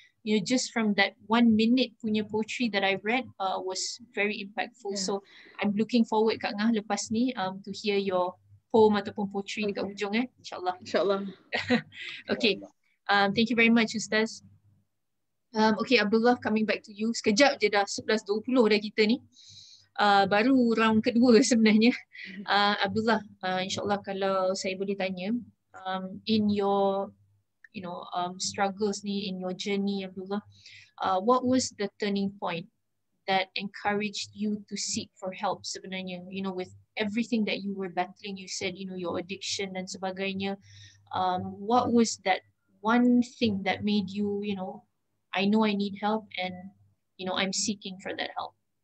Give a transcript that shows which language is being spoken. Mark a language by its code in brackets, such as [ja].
[en] Just from that 1 minute punya poetry that I read was very impactful. So I'm looking forward Kak Ngah [ms] lepas ni [en] to hear your poem [ms] ataupun [en] poetry [ms] dekat hujung [en] InsyaAllah. Okay. Thank you very much Ustaz. Okay Abdullah, coming back to you. [ms] Sekejap je dah 11.20 dah kita ni. Baru round kedua sebenarnya. [en] Abdullah, [ms] insyaAllah kalau saya boleh tanya, [en] in your struggles [ms] ni, [en] in your journey Abdullah, what was the turning point that encouraged you to seek for help [ms] sebenarnya, [en] with everything that you were battling, you said, your addiction [ms] dan sebagainya, [en] what was that one thing that made you, I know I need help and, I'm seeking for that help?